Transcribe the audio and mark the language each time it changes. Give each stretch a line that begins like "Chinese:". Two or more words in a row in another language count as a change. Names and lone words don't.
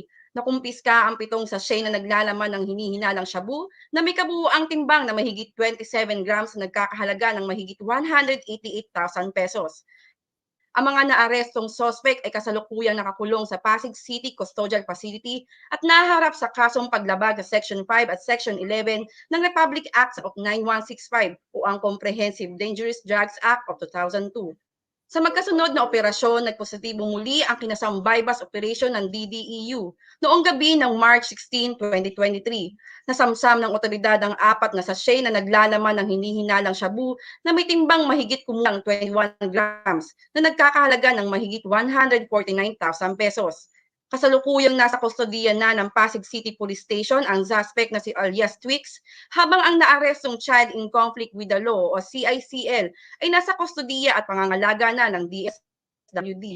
Filipino: Nakumpiska ang 7 sachet na naglalaman ng hinihinalang shabu na may kabuuang timbang na mahigit 27 grams na nagkakahalaga ng mahigit 188,000 pesos. Ang mga naarestong suspect ay kasalukuyang nakakulong sa Pasig City Custodial Facility at naharap sa kasong paglabag sa Section 5 at Section 11 ng Republic Act of 9165 o ang Comprehensive Dangerous Drugs Act of 2002. Sa magkasunod na operasyon, nagpositibo muli ang kinasang
English: bypass operation
Filipino: ng DDEU noong gabi ng March 16, 2023. Nasamsam ng otoridad ang 4 na sachet na naglalaman ng hinihinalang shabu na may timbang mahigit kumulang 21 grams na nagkakahalaga ng mahigit 149,000 pesos. Kasalukuyang nasa kustodiya na ng Pasig City Police Station ang suspect na si alias Twix, habang ang naarestong
English: Child in Conflict with the Law
Filipino: o CICL ay nasa kustodiya at pangangalaga na ng DSWD.